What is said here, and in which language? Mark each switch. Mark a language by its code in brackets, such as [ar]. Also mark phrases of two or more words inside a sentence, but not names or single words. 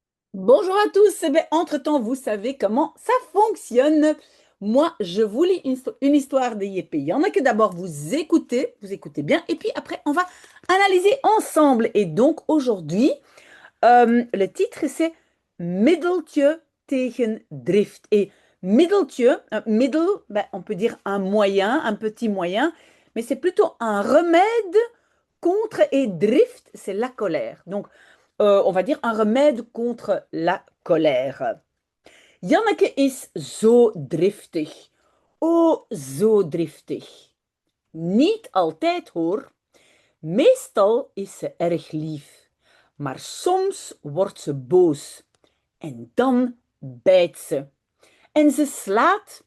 [fr] Bonjour à tous. Entre-temps, vous savez comment ça fonctionne. Moi, je vous lis une histoire de Yépé. Il y en a que d'abord vous écoutez bien, et puis après, on va analyser ensemble. Et donc, aujourd'hui, le titre, c'est Middeltje tegen drift. Et middeltje, middel, on peut dire un moyen, un petit moyen, mais c'est plutôt un remède contre et drift, c'est la colère. Donc, on va dire un remède contre la colère. [nl] Janneke is zo driftig. Oh, zo driftig. Niet altijd hoor. Meestal is ze erg lief. Maar soms wordt ze boos. En dan bijt ze. En ze slaat.